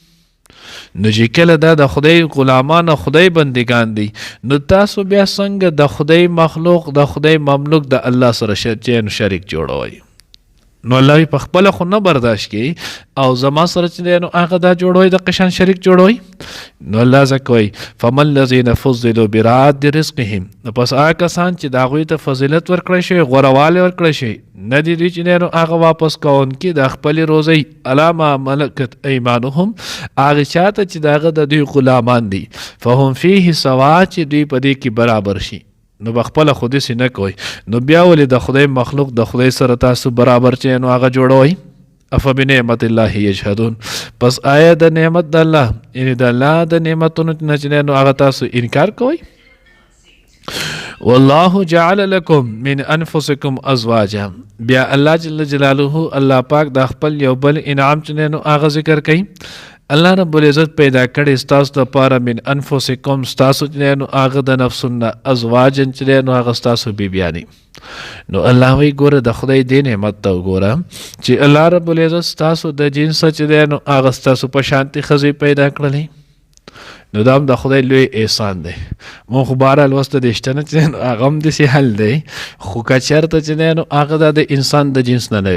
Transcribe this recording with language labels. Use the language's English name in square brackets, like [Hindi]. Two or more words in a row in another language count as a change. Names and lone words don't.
[Pashto] نو چې کله دا د خدای غلامان او خدای بندگان دي، نو تاسو بیا څنګه د خدای مخلوق د خدای مملوک د الله سره شریک جوړوئ؟ نو الله په خپله خو نه برداشت کوي او زما سره چې دی نو هغه دا جوړوئ د قشان شریک جوړوئ. نو الله ځکه وایي [Arabic] فما الذین فضلوا براد رزقهم، [Pashto] نو پس هغه کسان چې د هغوی ته فضیلت ورکړی شوی، غوروالی ورکړی شوی، نه دي دوی چې دی نو هغه واپس کوونکي د خپلې روزۍ [Arabic] علی ما ملکت ایمانهم، [Pashto] هغې چا ته چې د هغه د دوی غلامان دي، [Arabic] فهم فیه سوا، [Pashto] چې دوی په دې کې برابر شي. نو بخپله خو داسې نه کوئ، نو بیا ولې د خدای مخلوق د خدای سره تاسو برابر چې نو هغه جوړوئ؟ [Arabic] افبنعمت الله یجحدون، [Pashto] پس آیا د نعمت د الله یعنی د الله د نعمتونو نه چې نو هغه تاسو انکار کوئ؟ [Arabic] والله جعل لكم من انفسكم ازواجا، [Pashto] بیا الله [Arabic] جل جلاله [Pashto] الله پاک د خپل یو بل انعام چې نو هغه ذکر کوي. [Arabic] الله رب العزت [Pashto] پیدا کړی ستاسو دپاره [Arabic] من انفسکم [Pashto] ستاسو چې دی نو هغه د نفسونه ازواجن چې دی نو هغه ستاسو بیبیانې نو الله وی ګوره د خدای دې نعمت ته وګوره چې [Arabic] الله رب العزت [Pashto] ستاسو د جنس چې دی نو هغه ستاسو په شانتي ښځې پیدا کړلی نو دا هم د خدای لوی احسان دی مونږ خو بهرحال اوس د دې شته نه چې دی نو هغه هم داسې حل دی خو که چېرته چې دی نو هغه د انسان د جنس نه نه